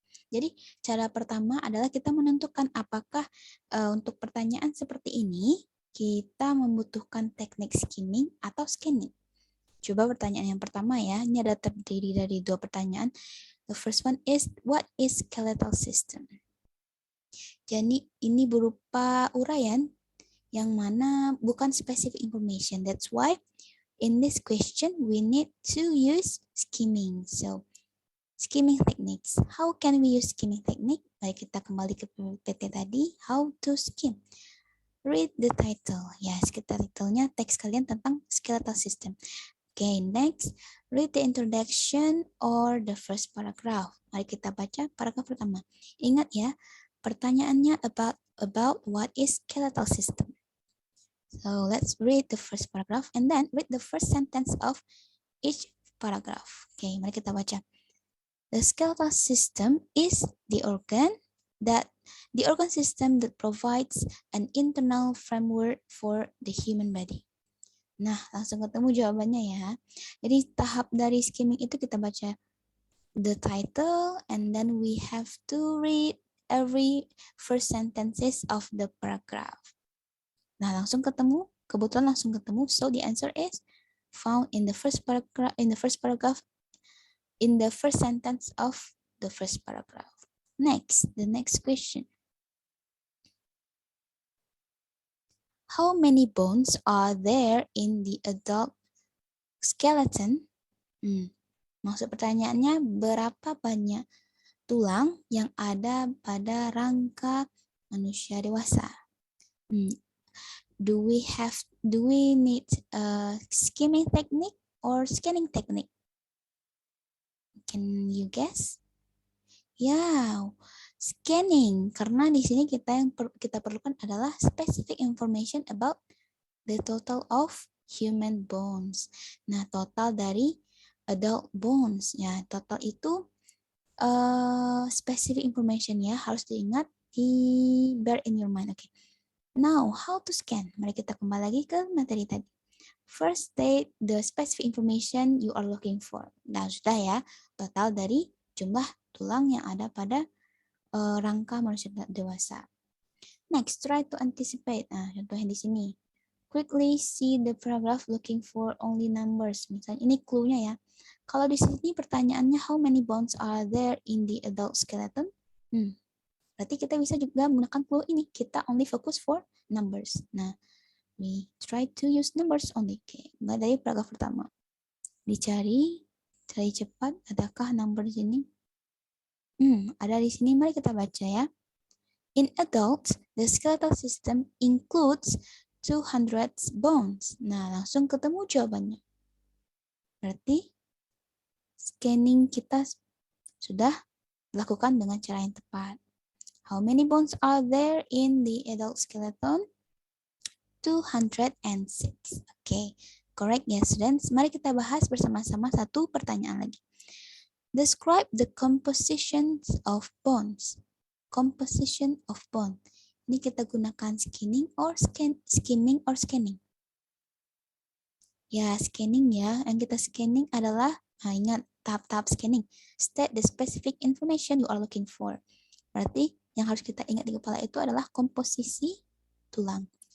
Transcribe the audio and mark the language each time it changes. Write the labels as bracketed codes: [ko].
[id] Jadi, cara pertama adalah kita menentukan apakah untuk pertanyaan seperti ini kita membutuhkan teknik skimming atau scanning. Coba pertanyaan yang pertama ya, ini ada terdiri dari dua pertanyaan. [en] The first one is, what is skeletal system? [id] Jadi ini berupa uraian yang mana bukan specific information. [en] That's why in this question we need to use skimming. So skimming techniques. How can we use skimming technique? [id] Baik, kita kembali ke PT tadi. [en] How to skim? Read the title. Yes, [id] kita titlenya teks kalian tentang skeletal system. [en] Okay, next, read the introduction or the first paragraph. [id] Mari kita baca paragraf pertama. Ingat ya, pertanyaannya [en] about what is skeletal system. So let's read the first paragraph and then read the first sentence of each paragraph. Okay, [id] mari kita baca. [en] The skeletal system is the organ system that provides an internal framework for the human body. [id] Nah, langsung ketemu jawabannya ya. Jadi tahap dari skimming itu kita baca [en] the title and then we have to read every first sentences of the paragraph. [id] Nah, langsung ketemu, kebetulan langsung ketemu. [en] So the answer is found in the first paragraph, in the first sentence of the first paragraph. Next, the next question. How many bones are there in the adult skeleton? [id] Maksud pertanyaannya, berapa banyak tulang yang ada pada rangka manusia dewasa? [en] Do we need a skimming technique or scanning technique? Can you guess? Ya, scanning, [id] karena di sini kita perlukan adalah [en] specific information about the total of human bones. [id] Nah, total dari adult bones, ya, total itu specific information ya, harus diingat, [en] bear in your mind. [id] Okay. [en] Now, how to scan? [id] Mari kita kembali lagi ke materi tadi. [en] First, state the specific information you are looking for. [id] Nah, sudah ya, total dari jumlah tulang yang ada pada rangka manusia dewasa. [en] Next, try to anticipate. [id] Nah, contohnya di sini. [en] quickly see the paragraph looking for only numbers. [id] Misalnya ini clue-nya ya. Kalau di sini pertanyaannya [en] how many bones are there in the adult skeleton? [id] Berarti kita bisa juga menggunakan clue ini. [en] Kita only focus for numbers. Nah, we try to use numbers only. [id] Oke, mulai dari paragraf pertama. Cari cepat. Adakah number di sini? Ada di sini. Mari kita baca ya. [en] In adults, the skeletal system includes 200 bones. [id] Nah, langsung ketemu jawabannya. Berarti scanning kita sudah dilakukan dengan cara yang tepat. [en] How many bones are there in the adult skeleton? 206. Okay, correct ya students. [id] Mari kita bahas bersama-sama satu pertanyaan lagi. [en] Describe the composition of bones. Composition of bone. [id] Ini kita gunakan skimming or scanning. Ya, scanning ya. Yang kita scanning adalah, ingat tahap-tahap scanning. [en] State the specific information you are looking for. [id] Berarti yang harus kita ingat di kepala itu adalah komposisi tulang.